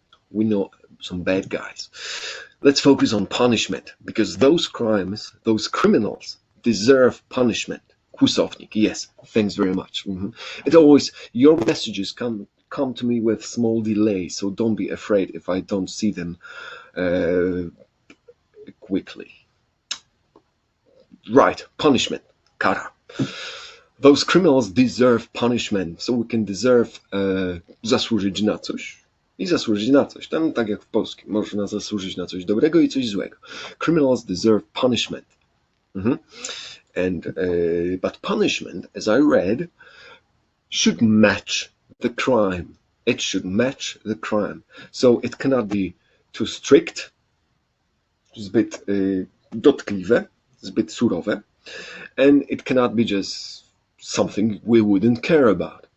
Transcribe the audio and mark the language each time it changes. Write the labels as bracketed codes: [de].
[en] We know some bad guys. Let's focus on punishment, because those crimes, those criminals deserve punishment. Kłusownik, yes, thanks very much. It always, your messages come to me with small delay, so don't be afraid if I don't see them quickly. Right, punishment, kara. Those criminals deserve punishment, so we can deserve [pl] zasłużyć na coś i zasłużyć na coś. Tam tak jak w polskim, można zasłużyć na coś dobrego i coś złego. [en] Criminals deserve punishment. But punishment, as I read, should match the crime. It should match the crime. So it cannot be too strict, [pl] zbyt dotkliwe, zbyt surowe, [en] and it cannot be just something we wouldn't care about.